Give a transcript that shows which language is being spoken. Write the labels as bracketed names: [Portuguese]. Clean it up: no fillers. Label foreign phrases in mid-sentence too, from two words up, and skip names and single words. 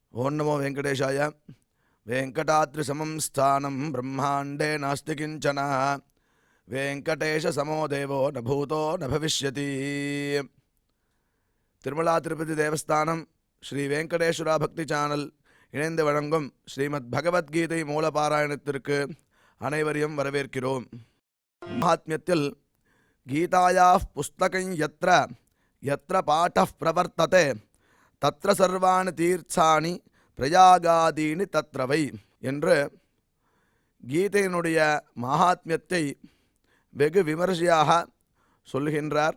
[Sanskrit] ओं नमो वेंकटेशाय। वेंकटाद्रिसमं स्थानं ब्रह्मांडे नास्ति किंचन। वेंकटेश समो देवो न भूतो न भविष्यति। [Tamil] तिरुमला तिरुपति देवस्थानम श्री वेंकटेश्वरा भक्ति चैनल இணைந்து வழங்கும் ஸ்ரீமத் பகவத்கீதை மூலபாராயணத்திற்கு அனைவரையும் வரவேற்கிறோம். மகாத்மியத்தில் [Sanskrit] गीतायाः पुस्तकं यत्र यत्र पाठः प्रवर्तते तत्र सर्वाणि तीर्थानि प्रयागादीनि तत्रवै [Tamil] என்று கீதையினுடைய மகாத்மியத்தை வெகு விமர்சையாக சொல்கின்றார்.